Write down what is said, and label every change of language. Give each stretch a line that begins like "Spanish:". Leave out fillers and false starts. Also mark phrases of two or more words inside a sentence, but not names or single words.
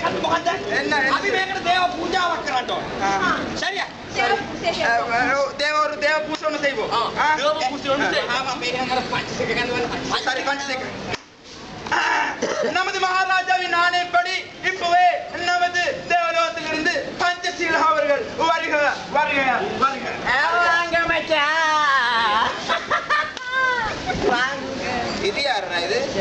Sinhala: என்ன අපි මේකට දේව පූජාවක් කරන්න ඕන.
Tamil: சரியா?
Sinhala: දේව පූජාවන
Tamil: செய்வோம்.
Sinhala: දේව පූජාවන
Tamil: செய்வோம். ஆமா
Sinhala: මේකම පංචසික ගන්නවනේ.
Tamil: சரி பஞ்சசிக. நமது மகாராஜாவின் ஆணைப்படி இப்பவே நமது தேவலோகத்திலிருந்து பஞ்சசீல அவர்கள் வருக வருக வருக. வாங்க மச்சான். வாங்க. இது யாரா இது?